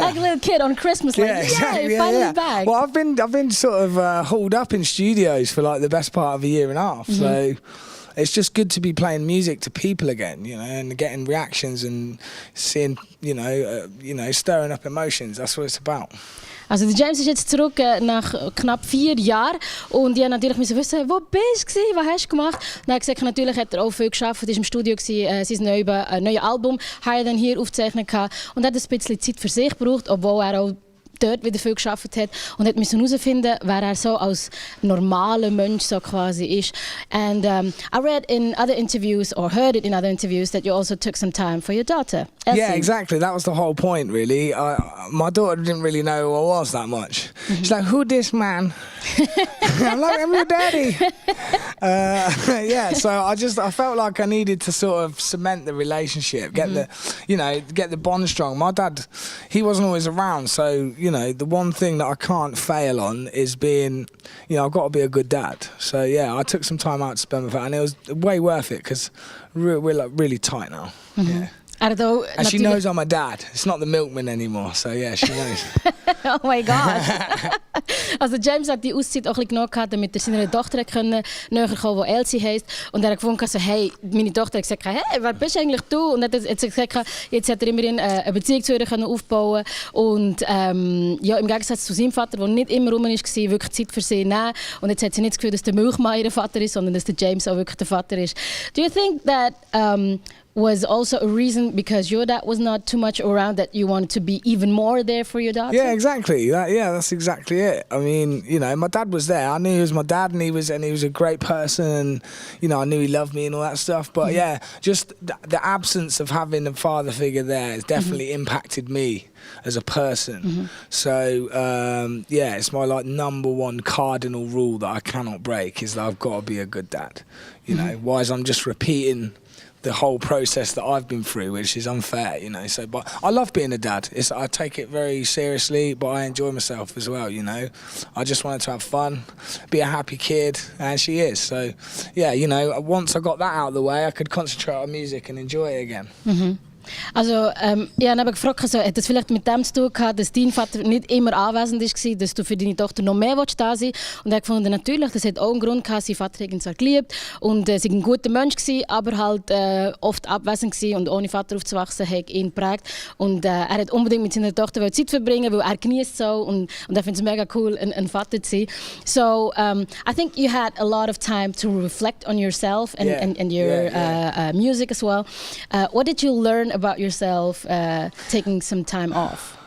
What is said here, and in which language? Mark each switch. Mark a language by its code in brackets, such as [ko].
[en] Like a little kid on Christmas, like, exactly. Finally back. Well, I've been sort of hauled up in studios for like the best part of a year and a half. So it's just good to be playing music to people again, you know, and getting reactions and seeing, you know, stirring up emotions. That's what it's about. [de] Also der James ist jetzt zurück nach knapp 4 Jahren und ich musste natürlich wissen, wo bist du, was hast du gemacht? Und er hat gesagt, natürlich hat er auch viel geschafft, er war im Studio, sein neues Album «Higher Than Here» aufgezeichnet und hat ein bisschen Zeit für sich gebraucht, obwohl er auch dort wieder viel geschafft hat und hat müssen herausfinden, wer er so als normaler Mensch so quasi ist. [en] And I read in other interviews or heard it in other interviews that you also took some time for your daughter, Elsie. Yeah, exactly. That was the whole point, really. My daughter didn't really know who I was that much. She's like, "Who this man?" I'm like, "I'm your daddy." Yeah, so I felt like I needed to sort of cement the relationship, get the bond strong. My dad, he wasn't always around, so you know, the one thing that I can't fail on is being, you know, I've got to be a good dad. So yeah, I took some time out to spend with her, and it was way worth it because we're like really tight now. Yeah. And she knows I'm a dad. It's not the milkman anymore, so yeah, she knows. Oh my God. [de] Also James hat die Auszeit auch ein bisschen genug gehabt, damit er seiner Tochter näher kommen, die Elsie heisst. Und er hat gefunden, so, hey, meine Tochter hat gesagt, hey, wer bist eigentlich du? Und er hat gesagt, jetzt hat er immerhin eine Beziehung zu ihr aufbauen und ja, im Gegensatz zu seinem Vater, der nicht immer rum war, wirklich Zeit für sie nehmen. Und jetzt hat sie nicht das Gefühl, dass der Milchmann ihr Vater ist, sondern dass der James auch wirklich der Vater ist. [en] Do you think that was also a reason because your dad was not too much around that you wanted to be even more there for your daughter? Yeah, exactly. That's exactly it. I mean, you know, my dad was there. I knew he was my dad, and he was a great person, and you know, I knew he loved me and all that stuff. But yeah, just the absence of having a father figure there has definitely impacted me as a person. So yeah, it's my like number one cardinal rule that I cannot break is that I've got to be a good dad. You know, whereas I'm just repeating the whole process that I've been through, which is unfair, you know. So, but I love being a dad. I take it very seriously, but I enjoy myself as well, you know. I just wanted to have fun, be a happy kid, and she is. So, yeah, you know, once I got that out of the way, I could concentrate on music and enjoy it again. [de] Also, ja, dann habe ich gefragt, also, hat das vielleicht mit dem zu tun gehabt, dass dein Vater nicht immer anwesend war, dass du für deine Tochter noch mehr da sein willst? Und er hat gefunden, natürlich, das hat auch einen Grund gehabt, sein Vater hat ihn zwar geliebt und sie war ein guter Mensch gewesen, aber halt oft abwesend gewesen und ohne Vater aufzuwachsen, hat ihn geprägt. Und er hat unbedingt mit seiner Tochter Zeit verbringen, weil er genießt so und er findet es mega cool, ein Vater zu sein. [en] So, I think you had a lot of time to reflect on yourself and your music as well. What did you learn about yourself taking some time off?